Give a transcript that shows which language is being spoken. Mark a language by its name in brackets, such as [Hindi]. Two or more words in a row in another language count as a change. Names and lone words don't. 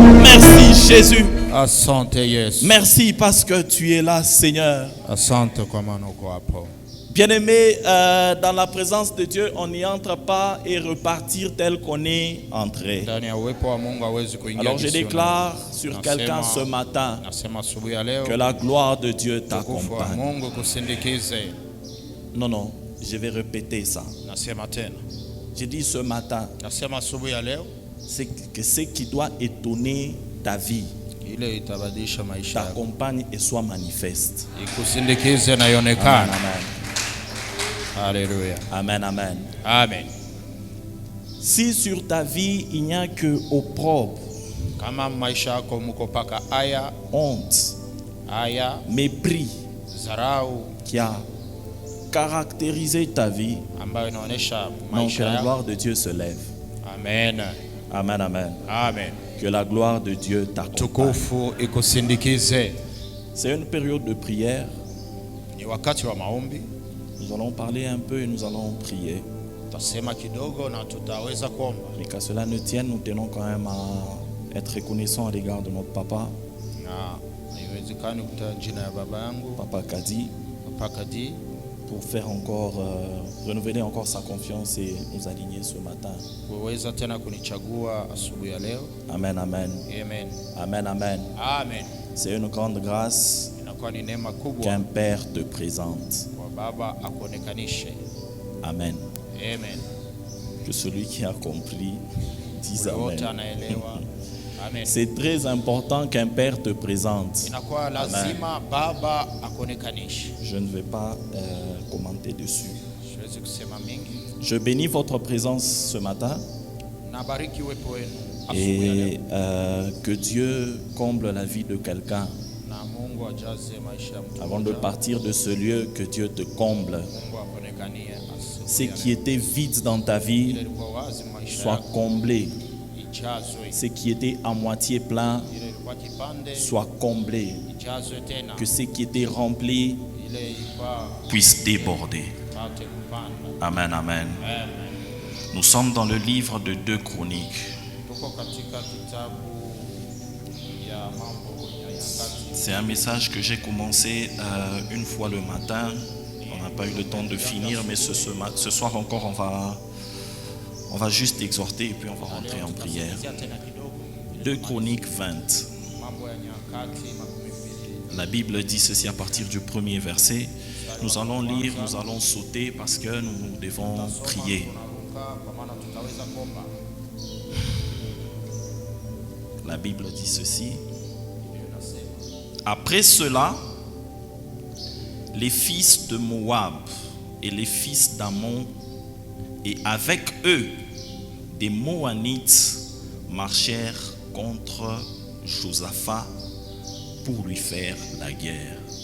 [French] Merci Jésus. [Swahili] Asante Yesu. [French] Merci parce que tu es là, Seigneur. [Swahili] Asante kwa maana uko hapo. [French] Bien-aimé, dans la présence de Dieu, on n'y entre pas et repartir tel qu'on est entré. [Swahili] Ndani ya uwepo wa Mungu hawezi kuingia. [French] Alors je déclare sur quelqu'un ce matin [Swahili] Nasema asubuhi ya leo [French] que la gloire de Dieu [Swahili] utukufu wa [French] t'accompagne. [Swahili] Mungu kusindikize. [French] Non, je vais répéter ça. [Swahili] Nasema tena. [French] Je dis ce matin, [Swahili] Nasema asubuhi ya leo [French] c'est que ce qui doit étonner ta vie [Swahili] ile itabadilisha maisha yako. [French] t'accompagne et soit manifeste. [Swahili] Ikusindikize na Amen, ionekane. amen. Haleluya. Amen, amen. Amen. [French] Si sur ta vie il n'y a que opprobre, [Swahili] Kama maisha yako mko paka aya, [French] mépris [Swahili] zarau [French] qui a caractérisé ta vie, [Swahili] ambayo inaonyesha [French] donc [Swahili] maisha [French] que la [Swahili] yako. [French] gloire de Dieu se lève. Amen. Amen, amen. Amen. Que la gloire de Dieu t'accompagne. [Swahili] Tukufu ikusindikize. [French] C'est une période de prière. [Swahili] Ni wakati wa maombi. [French] Nous allons parler un peu et nous allons prier. [Swahili] Tutasema kidogo na tutaweza kuomba. [French] Mais qu'à cela ne tienne, nous tenons quand même à être reconnaissants à l'égard de notre papa, [Swahili] Na haiwezekani kutaja jina ya baba yangu, Papa Kadi, Papa Kadi, [French] pour faire encore, renouveler encore sa confiance et nous aligner ce matin. [Swahili] kuweza tena kunichagua asubuhi ya leo. Amen, amen. Amen. Amen, amen. Amen. [French] C'est une grande grâce [Swahili] Inakuwa ni neema kubwa [French] qu'un père te présente. [Swahili] kwa baba akuonekanishe. Amen. Amen. [French] Que celui qui a compris dise [Swahili] Wote amen. anaelewa. Amen. [French] C'est très important qu'un père te présente. [Swahili] Inakuwa lazima baba akuonekanishe. [French] Je ne vais pas commenter dessus. [Swahili] Siwezi kusema mingi. [French] Je bénis votre présence ce matin [Swahili] Nabariki uwepo wenu asubuhi ya leo. [French] et que Dieu comble la vie de quelqu'un. [Swahili] Na Mungu ajaze maisha ya mtu. [French] Avant de partir de ce lieu, que Dieu te comble. [Swahili] Mungu akuonekanie asubuhi [French] Ce [Swahili] ya [French] qui [Swahili] leo. [French] était vide dans ta [Swahili] Ile [French] vie [Swahili] ilikuwa wazi maisha [French] soit [Swahili] yako [French] comblé. [Swahili] ijazwe. [French] Ce qui était à moitié plein [Swahili] Ile ilikuwa kipande [French] soit comblé. [Swahili] ijazwe tena. [French] Que ce qui était rempli [Swahili] Ile ilikuwa [French] puisse déborder. [Swahili] pate kupanda. Amen, amen. Amen. [French] Nous sommes dans le livre de 2 Chroniques. [Swahili] Tuko katika kitabu ya mambo ya nyakati. [French] C'est un message que j'ai commencé une fois le matin. On n'a pas eu le temps de finir, mais ce soir encore, on va juste exhorter et puis on va rentrer en prière. 2 Chroniques 20. [Swahili] Mambo ya nyakati makumi mbili. [French] La Bible dit ceci à partir du premier verset. Nous allons lire, nous allons sauter parce que nous devons prier. [Swahili] Tunaruka kwa maana tutaweza kuomba. [French] La Bible dit ceci. [Swahili] Biblia inasema, [French] Après cela, les fils de Moab et les fils d'Ammon et avec eux des Moanites marchèrent contre Josaphat pour lui faire la guerre.